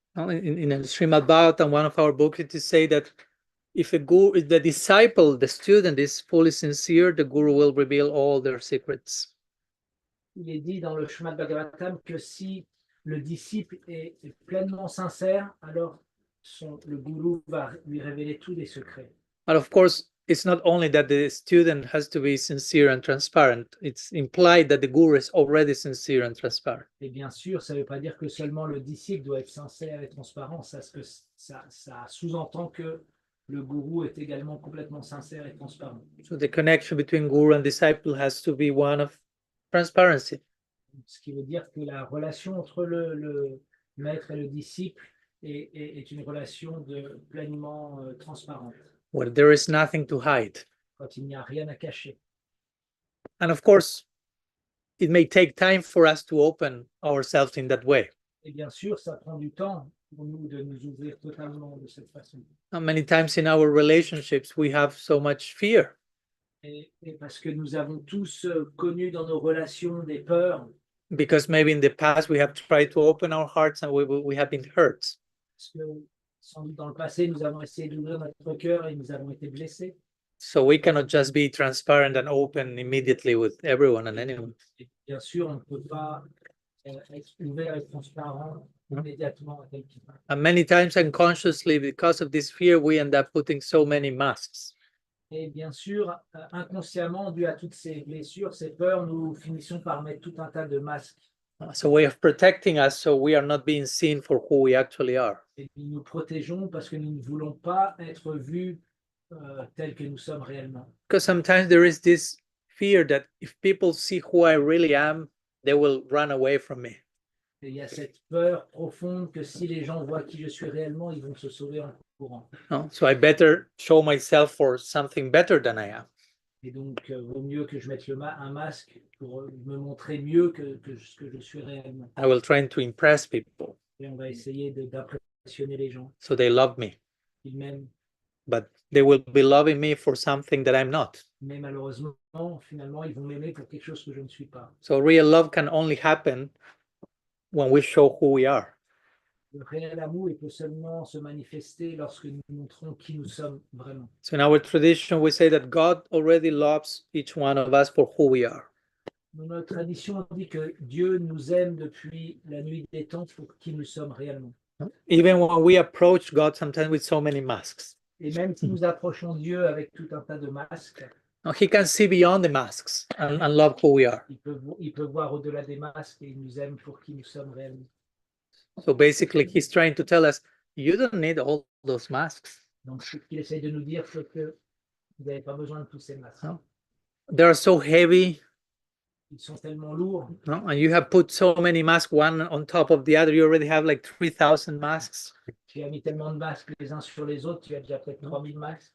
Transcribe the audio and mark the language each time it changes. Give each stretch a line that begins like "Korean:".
English: In Srimad Bhagavatam, one of our books, it is say that if the disciple, the student is fully sincere, the guru will reveal all their secrets.
French: Il est dit dans le Srimad Bhagavatam que si le disciple est pleinement sincère, alors le gourou va lui révéler tous les secrets.
English: But of course, it's not only that the student has to be sincere and transparent. It's implied that the guru is already sincere and transparent.
French: Et bien sûr, ça ne veut pas dire que seulement le disciple doit être sincère et transparent. Ça sous-entend que le gourou est également complètement sincère et transparent.
English: So the connection between guru and disciple has to be one of transparency.
French: Ce qui veut dire que la relation entre le maître et le disciple est une relation pleinement transparente.
English: Where there is nothing to hide.
French: Quand il n'y a rien à cacher.
English: And of course, it may take time for us to open ourselves in that way.
French: Et bien sûr, ça prend du temps pour nous de nous ouvrir totalement de cette façon.
English: And many times in our relationships, we have so much fear.
French: Et parce que nous avons tous connu dans nos relations des peurs.
English: Because maybe in the past we have tried to open our hearts and we have been hurt.
French: Parce que sans doute dans le passé, nous avons essayé d'ouvrir notre cœur et nous avons été blessés.
English: So we cannot just be transparent and open immediately with everyone and anyone.
French: Et bien sûr, on ne peut pas être ouvert et transparent immédiatement à quelqu'un.
English: And many times unconsciously, because of this fear, we end up putting so many masks.
French: Et bien sûr, inconsciemment, dû à toutes ces blessures, ces peurs, nous finissons par mettre tout un tas de masques.
English: It's a way of protecting us so we are not being seen for who we actually are.
French: Et nous nous protégeons parce que nous ne voulons pas être vus tels que nous sommes réellement.
English: Because sometimes there is this fear that if people see who I really am, they will run away from me.
French: Et il y a cette peur profonde que si les gens voient qui je suis réellement, ils vont se sauver en courant.
English: No? So I better show myself for something better than I am.
French: Et donc, vaut mieux que je mette un masque pour me montrer mieux que ce que je suis réellement.
English: I will try to impress people
French: Et on va essayer d'impressionner les gens.
English: so they love me.
French: Ils m'aiment.
English: But they will be loving me for something that I'm not.
French: Mais malheureusement, finalement, ils vont m'aimer pour quelque chose que je ne suis pas.
English: So real love can only happen when we show who we are.
French: Le réel amour, il peut seulement se manifester lorsque nous montrons qui nous sommes vraiment.
English: So in our tradition, we say that God already loves each one of us for who we are.
French: Dans notre tradition, on dit que Dieu nous aime depuis la nuit des temps pour qui nous sommes réellement.
English: Even when we approach God sometimes with so many masks.
French: Et même si nous approchons Dieu avec tout un tas de masques,
English: He can see beyond the masks and love who we are.
French: il peut voir au-delà des masques et il nous aime pour qui nous sommes réellement.
English: So basically, he's trying to tell us, you don't need all those masks.
French: Donc, ce qu'il essaie de nous dire, c'est que vous n'avez pas besoin de tous ces masques.
English: No? They are so heavy.
French: Ils sont tellement lourds.
English: No? And you have put so many masks, one on top of the other. You already have like 3,000 masks.
French: Tu as mis tellement de masques les uns sur les autres, tu as déjà peut-être 3000 masques.